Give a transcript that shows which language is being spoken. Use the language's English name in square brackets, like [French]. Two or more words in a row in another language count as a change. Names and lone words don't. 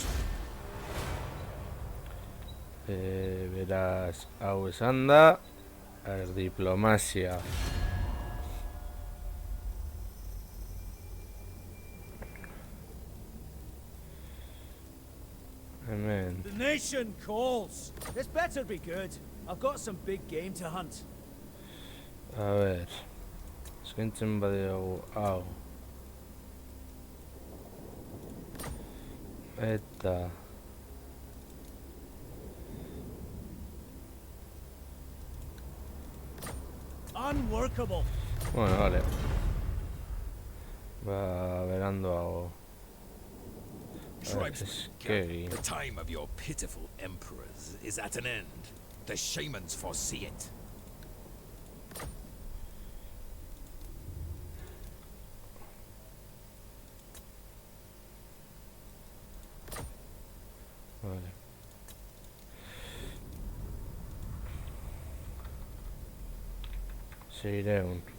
[Basque] Beraz, hau esan da, diplomazia. Hemen. [English] The nation calls. This better be good. I've got some big game to hunt. [Basque] A ber, eskaintzen badiogu hau. Eta [English] Unworkable. [Basque] bueno, vale. Berando hago. [English] Tribesmen, the time of your pitiful emperors is at an end. The shamans foresee it. [Basque] Vale. Seireun.